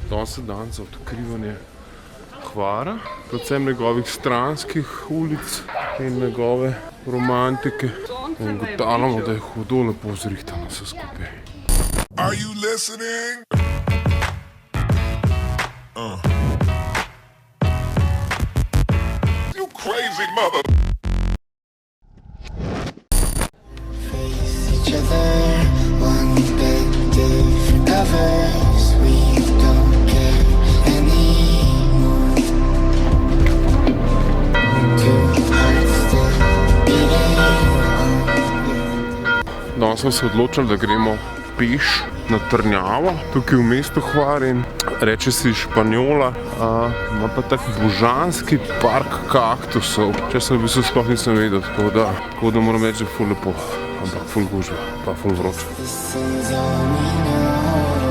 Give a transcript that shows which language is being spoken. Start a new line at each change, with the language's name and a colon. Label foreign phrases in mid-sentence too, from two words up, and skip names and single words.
Slovenian: se dan za odkrivanje Hvara, predvsem njegovih stranskih ulic in njegove romantike. In ugotavljamo, da je hudo lepo zrihtano vse skupaj.
English: Are you listening? You crazy mother. Face each other, one bed, different covers. We don't care anymore. Two hearts still beating on.
Slovenian: Danes smo se odločili, da gremo peš na Trnjavo, tukaj v mestu Hvar in reče si Španjola, ima pa tak božanski park kaktusov, če sem v bistvu sploh nisem vedel, tako da moram reči, da je ful lepo, ampak ful gužva, pa ful vroče.
English: This is all we know.